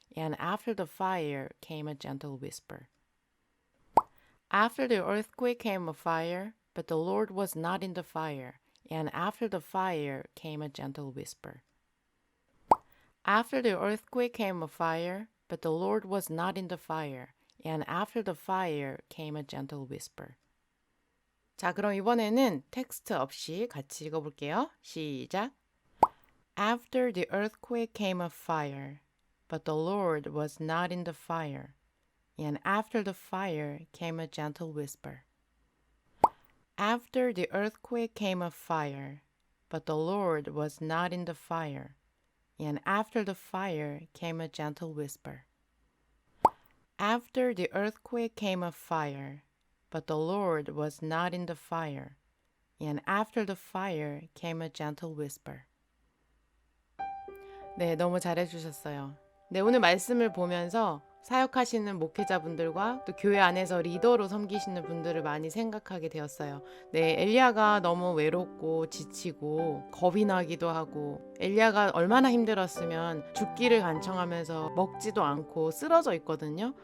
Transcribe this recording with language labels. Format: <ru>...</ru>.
<en>And after the fire came a gentle whisper. After the earthquake came a fire, but the Lord was not in the fire. And after the fire came a gentle whisper. After the earthquake came a fire, but the Lord was not in the fire. And after the fire came a gentle whisper.</en> <ko>자, 그럼 이번에는 텍스트 없이 같이 읽어볼게요. 시작.</ko> <en>After the earthquake came a fire, but the Lord was not in the fire. And after the fire came a gentle whisper. After the earthquake came a fire, but the Lord was not in the fire. And after the fire came a gentle whisper. After the earthquake came a fire, but the Lord was not in the fire. And after the fire came a gentle whisper.</en> <ko>네, 너무 잘해주셨어요. 네, 오늘 말씀을 보면서 사역하시는 목회자분들과 또 교회 안에서 리더로 섬기시는 분들을 많이 생각하게 되었어요. 네, 엘리야가 너무 외롭고 지치고 겁이 나기도 하고 엘리야가 얼마나 힘들었으면 죽기를 간청하면서 먹지도 않고 쓰러져 있거든요.</ko>